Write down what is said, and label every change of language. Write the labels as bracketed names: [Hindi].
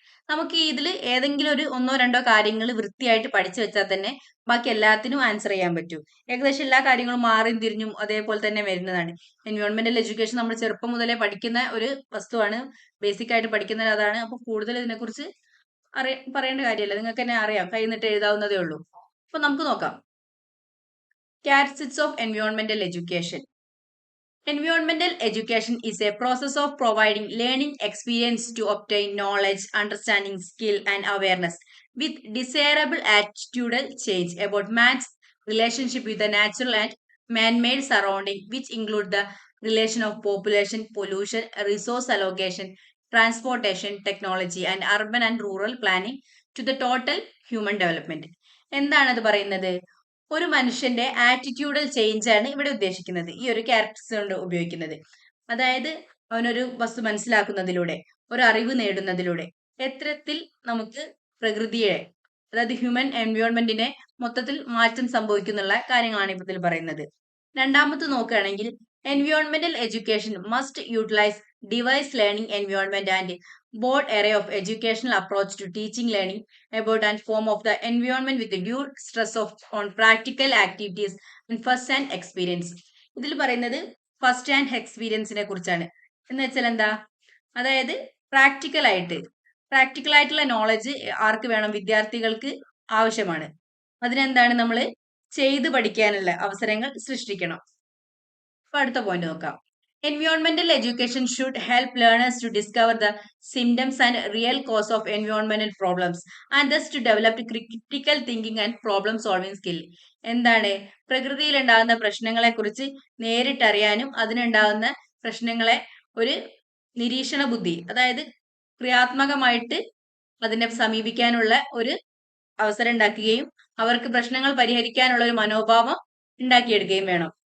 [Malayalam] നമുക്ക് ഇതിൽ ഏതെങ്കിലും ഒരു ഒന്നോ രണ്ടോ കാര്യങ്ങൾ വൃത്തിയായിട്ട് പഠിച്ചു വെച്ചാൽ തന്നെ ബാക്കി എല്ലാത്തിനും ആൻസർ ചെയ്യാൻ പറ്റും. ഏകദേശം എല്ലാ കാര്യങ്ങളും മാറിയും തിരിഞ്ഞും അതേപോലെ തന്നെ വരുന്നതാണ്. എൻവയോൺമെന്റൽ എഡ്യൂക്കേഷൻ നമ്മൾ ചെറുപ്പം മുതലേ പഠിക്കുന്ന ഒരു വസ്തുവാണ്. ബേസിക് ആയിട്ട് പഠിക്കുന്നത് അതാണ്. അപ്പൊ കൂടുതൽ ഇതിനെക്കുറിച്ച് പറയേണ്ട കാര്യമല്ല, നിങ്ങൾക്ക് തന്നെ അറിയാം, കൈ നിട്ട് എഴുതാവുന്നതേ ഉള്ളൂ. അപ്പൊ നമുക്ക് നോക്കാം. [English] Characteristics of environmental education. Environmental education is a process of providing learning experience to obtain knowledge, understanding, skill, and awareness with desirable attitudinal change about man's relationship with the natural and man-made surrounding, which include the relation of population, pollution, resource allocation, transportation, technology, and urban and rural planning to the total human development. [Malayalam] എന്താണ് അത് പറയുന്നത്? ഒരു മനുഷ്യന്റെ ആറ്റിറ്റ്യൂഡൽ change ആണ് ഇവിടെ ഉദ്ദേശിക്കുന്നത്, ഈ ഒരു ക്യാരക്ടേഴ്സ് കൊണ്ട് ഉപയോഗിക്കുന്നത്. അതായത് അവനൊരു വസ്തു മനസ്സിലാക്കുന്നതിലൂടെ, ഒരു അറിവ് നേടുന്നതിലൂടെ എത്തരത്തിൽ നമുക്ക് പ്രകൃതിയെ, അതായത് ഹ്യൂമൻ എൻവയോൺമെന്റിനെ മൊത്തത്തിൽ മാറ്റം സംഭവിക്കുന്നുള്ള കാര്യങ്ങളാണ് ഇതിൽ പറയുന്നത്. [English] രണ്ടാമത് നോക്കുകയാണെങ്കിൽ എൻവയോൺമെന്റൽ education must utilise device learning environment and broad array of educational approach to teaching learning about and form of the environment with the due stress of on practical activities and first hand experience. [Malayalam] ഇതിൽ പറയുന്നത് first hand എക്സ്പീരിയൻസിനെ കുറിച്ചാണ്. എന്ന് വെച്ചാൽ എന്താ, അതായത് practical ആയിട്ടുള്ള knowledge ആർക്ക് വേണം? വിദ്യാർത്ഥികൾക്ക് ആവശ്യമാണ്. അതിനെന്താണ്, നമ്മൾ ചെയ്ത് പഠിക്കാനുള്ള അവസരങ്ങൾ സൃഷ്ടിക്കണം. അപ്പൊ അടുത്ത പോയിന്റ് നോക്കാം. [English] Environmental education should help learners to discover the symptoms and real cause of environmental problems and thus to develop critical thinking and problem solving skill. [Malayalam] എന്താണ്, പ്രകൃതിയിൽ ഉണ്ടാകുന്ന പ്രശ്നങ്ങളെ കുറിച്ച് നേരിട്ടറിയാനും അതിനുണ്ടാകുന്ന പ്രശ്നങ്ങളെ ഒരു നിരീക്ഷണ ബുദ്ധി, അതായത് ക്രിയാത്മകമായിട്ട് അതിനെ സമീപിക്കാനുള്ള ഒരു അവസരം ഉണ്ടാക്കുകയും അവർക്ക് പ്രശ്നങ്ങൾ പരിഹരിക്കാനുള്ള ഒരു മനോഭാവം ഉണ്ടാക്കിയെടുക്കുകയും വേണം.